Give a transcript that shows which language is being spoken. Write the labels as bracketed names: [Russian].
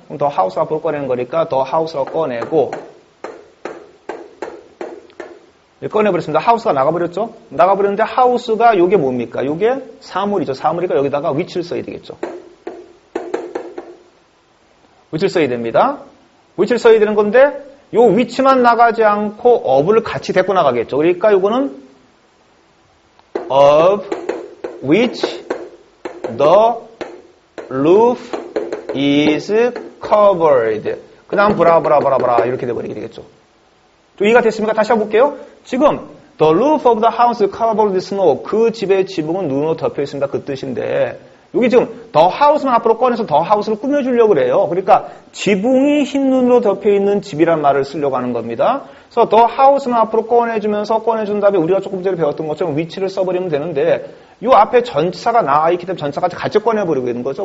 [Korean] 그럼 [English] the house [Korean] 앞으로 꺼내는 거니까 the house라고 꺼내고 꺼내버렸습니다. 하우스가 나가버렸죠? 나가버렸는데 하우스가 요게 뭡니까? 요게 사물이죠. 사물이니까 여기다가 위치를 써야 되겠죠. 위치를 써야 됩니다. 위치를 써야 되는 건데 요 위치만 나가지 않고 of를 같이 데리고 나가겠죠. 그러니까 요거는 [English] of which the roof is covered. [Korean] 그 다음 브라브라브라브라 이렇게 돼버리게 되겠죠. 좀 이해가 됐습니까? 다시 한번 볼게요. 지금 [English] the roof of the house is covered with snow. [Korean] 그 집의 지붕은 눈으로 덮여 있습니다. 그 뜻인데 여기 지금 [English] the house [Korean] 만 앞으로 꺼내서 the house를 꾸며주려고 그래요. 그러니까 지붕이 흰 눈으로 덮여 있는 집이란 말을 쓰려고 하는 겁니다. 그래서 [English] the house [Korean] 만 앞으로 꺼내준 다음에 우리가 조금 전에 배웠던 것처럼 위치를 써버리면 되는데 이 앞에 전치사가 나와 있기 때문에 전치사가 같이 꺼내버리고 있는 거죠.